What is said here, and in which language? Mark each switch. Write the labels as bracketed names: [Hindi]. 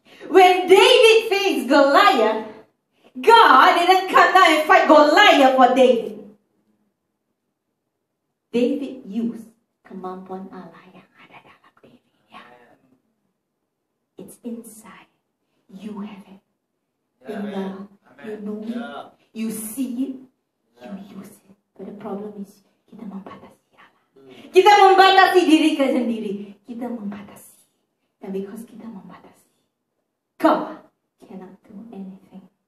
[English] When David faced Goliath, God didn't come down and fight Goliath for David. David used [Indonesian] kemampuan Allah yang ada dalam dirinya. [English] It's inside. You have it. [Indonesian] Tinggal, [English] you know it, you see it, you use it. But the problem is, [Indonesian] kita membatasi Allah. Kita membatasi diri kita sendiri. Kita membatasi. [English] And because [Indonesian] kita membatasi, [English] God cannot do anything.